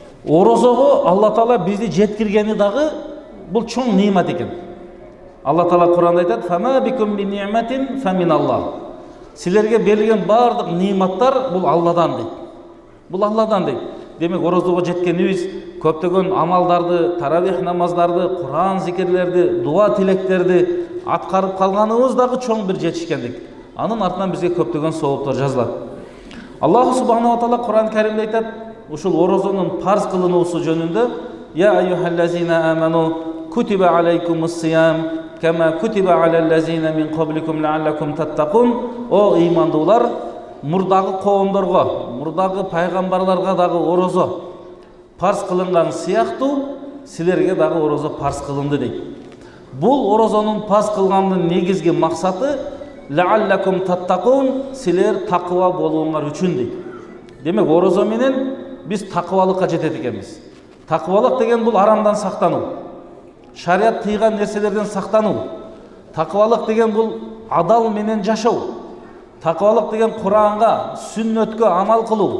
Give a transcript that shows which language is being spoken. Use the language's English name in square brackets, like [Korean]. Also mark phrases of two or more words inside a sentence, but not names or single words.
[Kyrgyz] Орозого Алла Таала бизди жеткиргени дагы бул чоң немат экен. Алла Таала Кур'анда айтат: [Arabic] "فما بكم بنعمة فمن الله." [Kyrgyz] Силерге берилген бардык нематтар бул Алладан дейт. Бул Алладан дейт. Демек орозого жеткенибиз көптөгөн амалдарды, таравих намаздарды, Кур'ан зикирлерди, дуа тилектерди аткарып калганыбыз дагы чоң бир жетишкендик. Анын артынан бизге көптөгөн сооптор жазылат. Аллах [Arabic] سبحانه وتعالى [Kyrgyz] Кур'ан Каримде айтат, ушул орозонун парз кылынуусу жөнүндө: [Arabic] "يا أيها الذين آمنوا كتب عليكم الصيام كما كتب على الذين من قبلكم لعلكم تتقون." [Kyrgyz] О ыймандуулар, мурдагы коомдорго, мурдагы пайгамбарларга дагы орозо парз кылынган сыяктуу силерге дагы орозо парз кылынды дейт. Бул орозонун парз кылганынын негизги максаты [Arabic] لعلكم تتقون, [Kyrgyz] силер такыва болууңар үчүн дейт. Демек орозо менен биз такыбалыкка жетет экенбиз. Такыбалык деген бул арамдан сактануу, шарият тыйган нерселерден сактануу. Такыбалык деген бул адал менен жашоо. Такыбалык деген Куранга, сүннөткө амал кылуу.